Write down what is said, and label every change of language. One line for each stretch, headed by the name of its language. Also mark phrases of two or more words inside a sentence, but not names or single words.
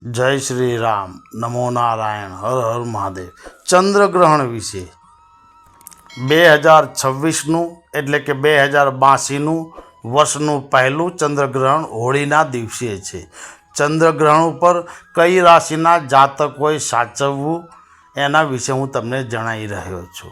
Hindi: जय श्री राम, नमो नारायण, हर हर महादेव।
Gujarati: ચંદ્રગ્રહણ વિશે 2026નું એટલે કે 2082નું વર્ષનું પહેલું ચંદ્રગ્રહણ હોળીના દિવસે છે। ચંદ્રગ્રહણ ઉપર કઈ રાશિના જાતકોએ સાચવવું એના વિશે હું તમને જણાવી રહ્યો છું।